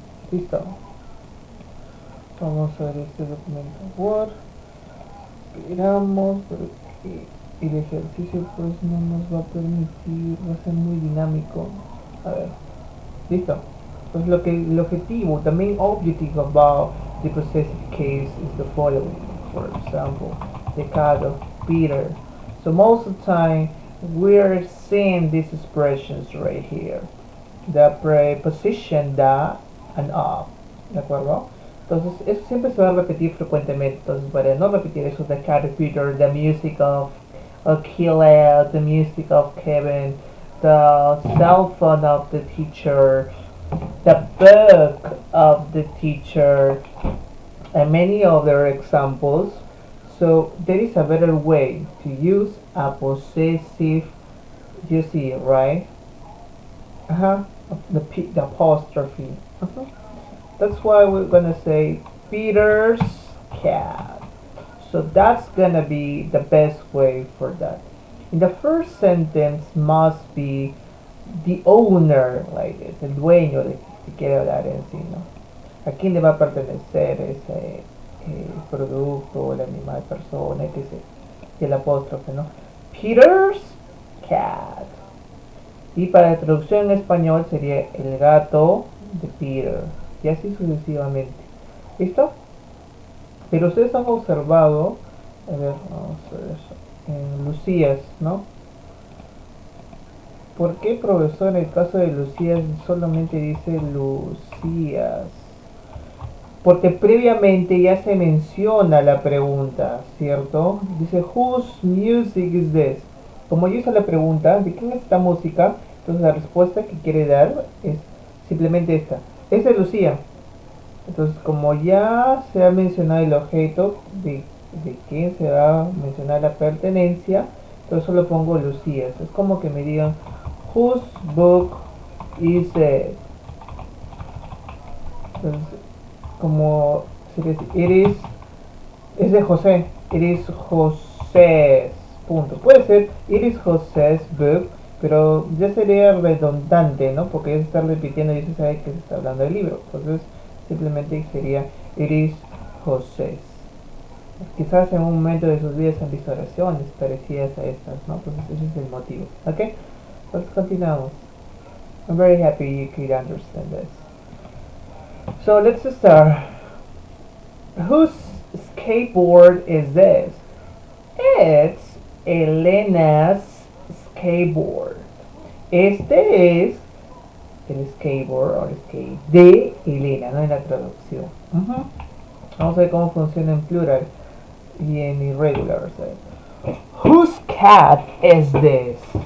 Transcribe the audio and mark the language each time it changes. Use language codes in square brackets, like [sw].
[es] Listo. Vamos a ver este documento Word. Esperamos porque el ejercicio pues no nos va a permitir, va a ser muy dinámico. A ver, listo. Pues el objetivo, [en] the main objective about the possessive case is the following. For example, the case of Peter. So most of the time we're seeing these expressions right here. The preposition da and of. [es] ¿De acuerdo? Entonces, eso siempre se va a repetir frecuentemente. Entonces, para no repetir eso, [en] the cat of Peter, the music of Achilles, the music of Kevin, the cell phone of the teacher, the book of the teacher, and many other examples. So, there is a better way to use a possessive, you see it, right? The apostrophe. That's why we're gonna say Peter's cat. So that's gonna be the best way for that. In the first sentence must be the owner, like this, [es] el dueño de que quiere hablar en sí, ¿no? ¿A quién le va a pertenecer ese producto, el animal, persona, etc. Y el apóstrofe, ¿no? [en] Peter's cat. [es] Y para la traducción en español sería el gato de Peter. Y así sucesivamente. ¿Listo? Pero ustedes han observado, a ver, vamos a ver, en Lucías, ¿no? ¿Por qué, profesor, en el caso de Lucías solamente dice Lucías? Porque previamente ya se menciona la pregunta, ¿cierto? [en] Dice, whose music is this? [es] Como yo hice la pregunta, ¿de quién es esta música? Entonces la respuesta que quiere dar es simplemente esta. Es de Lucía. Entonces, como ya se ha mencionado el objeto de quién se va a mencionar la pertenencia, entonces solo pongo Lucía. Es como que me digan, [en] whose book is it? [es] Entonces, como se dice, es de José, [en] it is José's, [es] punto. Puede ser, [en] it is José's book, [es] pero ya sería redundante, ¿no? Porque ya se está repitiendo y se sabe que se está hablando del libro. Entonces, simplemente sería [en] it is José's. [es] Quizás en un momento de sus vidas han visto oraciones parecidas a estas, ¿no? Entonces, ese es el motivo. ¿Ok? Entonces, continuamos. [en] I'm very happy you could understand this. So, let's start. Whose skateboard is this? It's Elena's skateboard. [es] Este es el skateboard o el skate de Elena, no en la traducción. Vamos a ver cómo funciona en plural y en irregular. [en] Whose cat is this?